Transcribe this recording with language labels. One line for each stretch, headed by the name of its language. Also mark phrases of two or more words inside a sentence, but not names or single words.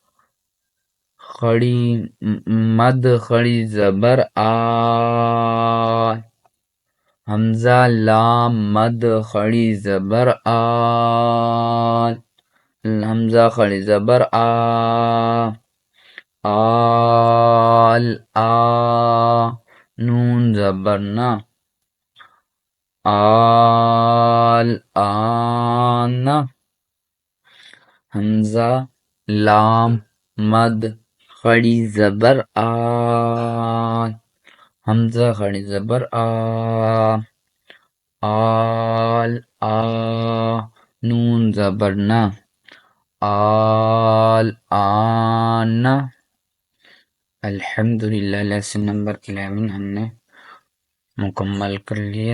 Urdu: خڑی مد خڑی زبر آ، حمزہ لام مد خڑی زبر آ، حمزہ خڑی زبر آ، آل آ، نون زبر نا، آل آن، حمزہ لام مد خڑی زبر آ، حمزہ خڑی زبر آ، آل آ، نون زبر نا، آل آن۔ الحمدللہ
English: lesson number
Urdu: 11 ہم نے مکمل کر لیا۔